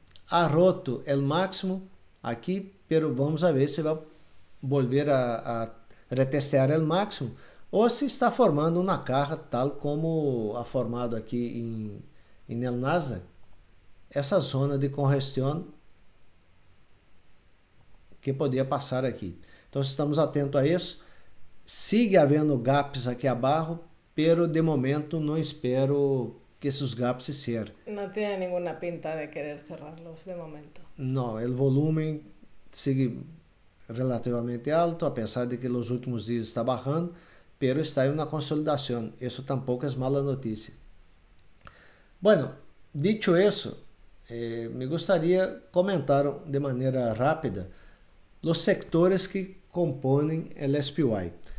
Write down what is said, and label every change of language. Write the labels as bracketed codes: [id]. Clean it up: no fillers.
[es] ha roto [pt] o máximo aqui, [es] pero vamos a ver [pt] se vai [es] volver a retestear [pt] o máximo ou se está formando uma carga tal como ha formado aqui em el Nasdaq, essa zona de congestão que podia passar aqui. Então estamos atentos a isso. Sigue havendo gaps aqui abaixo, [es] pero [pt] de momento não espero que esses gaps [es] se cierren. No tiene ninguna pinta de querer cerrarlos de momento. [pt] Não, o volume [es] sigue [pt] relativamente alto, apesar de que nos últimos dias está [es] bajando, pero [pt] está em uma consolidação. Isso tampouco é [es] mala [pt] notícia. [es] Bueno, dicho [pt] isso, me gostaria comentar de maneira rápida os sectores que compõem o SPY.